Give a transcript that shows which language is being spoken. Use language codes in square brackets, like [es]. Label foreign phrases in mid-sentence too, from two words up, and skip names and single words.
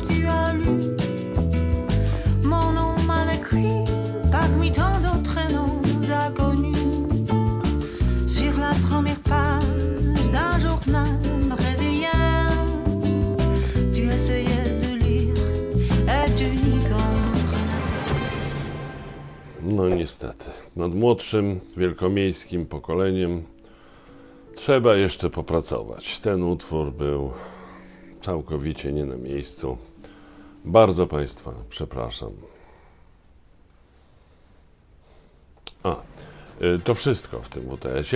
[fr] tu as lu mon nom mal écrit parmi tant d'autres noms inconnus sur la première page d'un journal brésilien. Tu essayais de lire et tu n'y comprenais. [pl] No niestety, nad młodszym, wielkomiejskim pokoleniem trzeba jeszcze popracować. Ten utwór był całkowicie nie na miejscu. Bardzo Państwa przepraszam. To wszystko w tym WTS-ie.